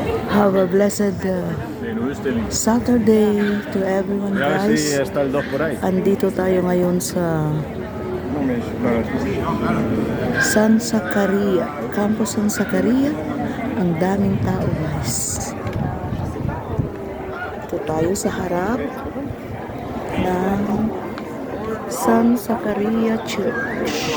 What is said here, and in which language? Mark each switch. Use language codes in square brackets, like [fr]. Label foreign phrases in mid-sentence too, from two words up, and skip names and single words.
[en] Have a blessed Saturday to everyone, [es] Ya ver si [en] guys. [es] está el 2 por ahí. [tl] Andito tayo ngayon sa [es] No me [tl] San Zacaria, Campus San Zacaria. Ang daming tao, guys. Ito tayo sa harap ng San Zacaria Church.